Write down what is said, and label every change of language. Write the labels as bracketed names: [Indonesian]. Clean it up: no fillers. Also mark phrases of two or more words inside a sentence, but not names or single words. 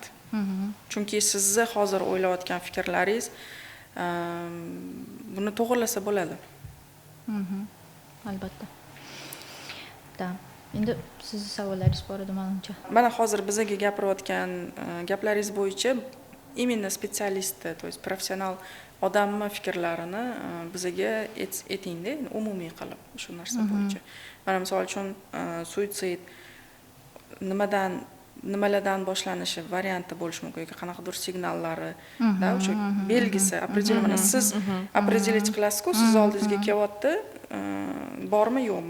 [Uzbek] Chunki sizni hozir o'ylayotgan fikrlaringiz buni to'g'rilasa bo'ladi. Albatta. Da. Endi sizning savollaringiz bor edi menimcha. Mana hozir bizga gapirayotgan gaplaringiz bo'yicha именно spesialistni, [Russian] то есть [Uzbek] professional odamni fikrlarini bizga aytingda, umumiy qilib shu narsa bo'yicha. Mana misol uchun suitsid nimalardan boshlanishi varianti bo'lishi mumkin yoki qanaqadir signallari, da, o'sha belgisi, определенно siz определить qilasiz-ku, siz oldingizga kelyapti, bormi, yo'qmi?